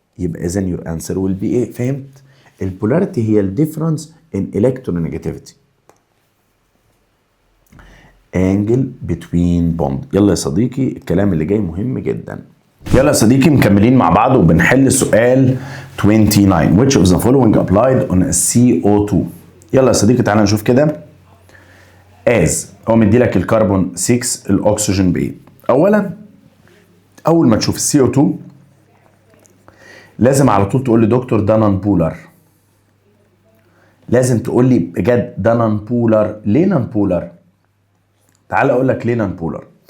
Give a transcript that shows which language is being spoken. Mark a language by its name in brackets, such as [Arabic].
[Arabic] يبقى اذا يور انسر ويل بي ايه؟ فهمت؟ البولاريتي هي الديفرنس ان الكترونيجاتيفيتي انجل بتوين بوند. يلا يا صديقي الكلام اللي جاي مهم جدا. يلا يا صديقي مكملين مع بعض وبنحل سؤال 29. [English] which of the following applied on a CO2. [Arabic] يلا يا صديقي تعالى نشوف كده. as هو مدي لك الكربون 6 الاكسجين ب 8. اولا اول ما تشوف السي او 2 لازم على طول تقول لي دكتور ده نون بولر. لازم تقول لي بجد ده نون بولر. ليه نون بولر؟ تعال اقول لك ليه نون بولر.